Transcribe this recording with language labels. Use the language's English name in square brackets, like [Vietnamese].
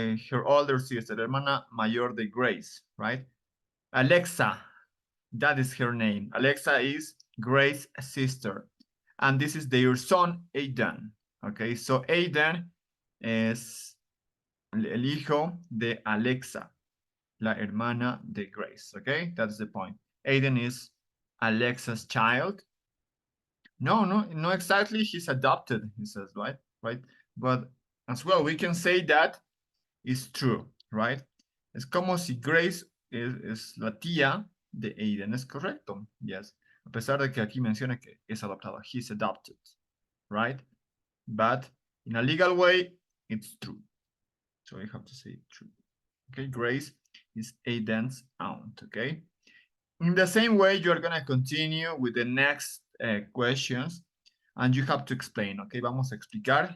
[English] Her older sister, [Spanish] hermana mayor de Grace, [English] right? Alexa, that is her name. Alexa is Grace's sister. And this is their son, Aiden. [Spanish] Okay, so Aiden es el hijo de Alexa, la hermana de Grace. [English] Okay, that's the point. Aiden is Alexa's child. No, exactly. He's adopted, he says, right? But as well, we can say that is true, right? [Spanish] Es como si Grace es la tía de Aiden, ¿es correcto? Yes. A pesar de que aquí menciona que es adoptada. [English] He's adopted, right? But in a legal way, it's true. So you have to say true. Okay, Grace is Aiden's aunt, okay? In the same way, you're gonna continue with the next questions and you have to explain, okay? [Spanish] Vamos a explicar.